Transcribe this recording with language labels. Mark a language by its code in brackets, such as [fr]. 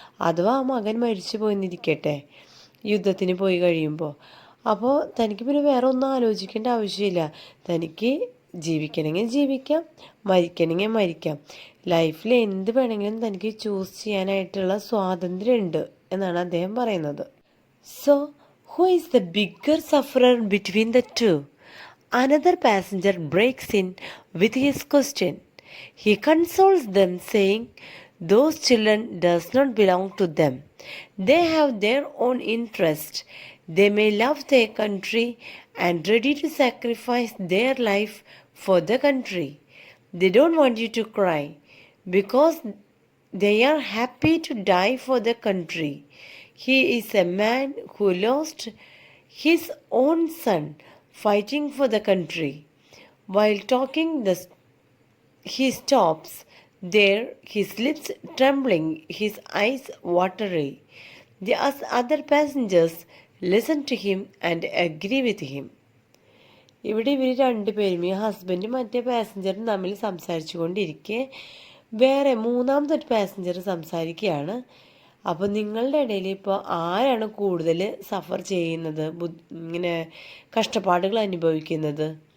[ml] അഥവാ ആ മകൻ മരിച്ചു പോയെന്നിരിക്കട്ടെ യുദ്ധത്തിന് പോയി കഴിയുമ്പോൾ, അപ്പോൾ തനിക്ക് പിന്നെ വേറെ ഒന്നും ആലോചിക്കേണ്ട ആവശ്യമില്ല. തനിക്ക് ജീവിക്കണമെങ്കിൽ ജീവിക്കാം, മരിക്കണമെങ്കിൽ മരിക്കാം. ലൈഫിൽ എന്ത് വേണമെങ്കിലും തനിക്ക് ചൂസ് ചെയ്യാനായിട്ടുള്ള സ്വാതന്ത്ര്യമുണ്ട് എന്നാണ് അദ്ദേഹം പറയുന്നത്. [en] So who is the bigger sufferer between the two? Another passenger breaks in with his question. He consoles them, saying, "Those children does not belong to them. They have their own interest. They may love their country and ready to sacrifice their life for the country. They don't want you to cry because they are happy to die for the country. He is a man who lost his own son fighting for the country." While talking, he stops there, his lips trembling, his eyes watery. The other passengers listen to him and agree with him. [ml] ഇവിടെ ഇവർ രണ്ടുപേരും, ഈ ഹസ്ബൻഡും മറ്റേ പാസഞ്ചറും തമ്മിൽ സംസാരിച്ചു കൊണ്ടിരിക്കെ വേറെ മൂന്നാമത്തെ ഒരു പാസഞ്ചർ സംസാരിക്കുകയാണ്. അപ്പോൾ നിങ്ങളുടെ ഇടയിൽ ഇപ്പോൾ ആരാണ് കൂടുതൽ സഫർ ചെയ്യുന്നത്, ഇങ്ങനെ കഷ്ടപ്പാടുകൾ അനുഭവിക്കുന്നത്?